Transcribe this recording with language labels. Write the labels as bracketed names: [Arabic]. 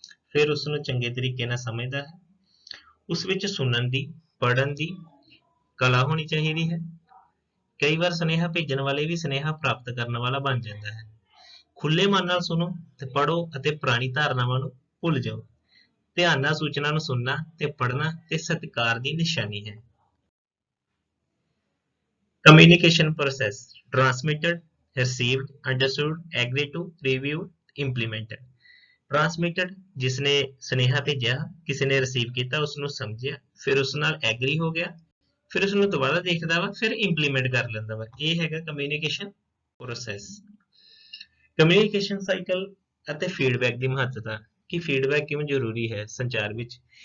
[Punjabi] ਫਿਰ ਉਸ ਨੂੰ ਚੰਗੇ ਤਰੀਕੇ ਨਾਲ ਸਮਝਦਾ ਹੈ। ਉਸ ਵਿੱਚ ਸੁਣਨ ਦੀ, ਪੜ੍ਹਨ ਦੀ ਕਲਾ ਹੋਣੀ ਚਾਹੀਦੀ ਹੈ। ਕਈ ਵਾਰ ਸੁਨੇਹਾ ਭੇਜਣ ਵਾਲੇ ਵੀ ਸੁਨੇਹਾ ਪ੍ਰਾਪਤ ਕਰਨ ਵਾਲਾ ਬਣ ਜਾਂਦਾ ਹੈ। ਖੁੱਲੇ ਮਨ ਨਾਲ ਸੁਣੋ ਤੇ ਪੜ੍ਹੋ ਅਤੇ ਪੁਰਾਣੀ ਧਾਰਨਾਵਾਂ ਨੂੰ ਭੁੱਲ ਜਾਓ। ਧਿਆਨ ਨਾਲ ਸੂਚਨਾ ਨੂੰ ਸੁਣਨਾ ਤੇ ਪੜ੍ਹਨਾ ਤੇ ਸਤਿਕਾਰ ਦੀ ਨਿਸ਼ਾਨੀ ਹੈ। [English] Communication process: transmitted, received, understood, agreed to, reviewed, implemented। [Punjabi] Transmitted ਜਿਸਨੇ ਸੁਨੇਹਾ ਭੇਜਿਆ, ਕਿਸੇ ਨੇ ਰਿਸੀਵ ਕੀਤਾ, ਉਸਨੂੰ ਸਮਝਿਆ, ਫਿਰ ਉਸ ਨਾਲ ਐਗਰੀ ਹੋ ਗਿਆ, ਫਿਰ ਉਸਨੂੰ ਦੁਬਾਰਾ ਦੇਖਦਾ ਵਾ, ਫਿਰ ਇੰਪਲੀਮੈਂਟ ਕਰ ਲੈਂਦਾ ਵਾ। ਇਹ ਹੈਗਾ ਕਮਿਊਨੀਕੇਸ਼ਨ ਪ੍ਰੋਸੈਸ। ਕਮਿਊਨੀਕੇਸ਼ਨ ਸਾਈਕਲ ਅਤੇ ਫੀਡਬੈਕ ਦੀ ਮਹੱਤਤਾ ਕਿ ਫੀਡਬੈਕ ਕਿਉਂ ਜ਼ਰੂਰੀ ਹੈ ਸੰਚਾਰ ਵਿੱਚ।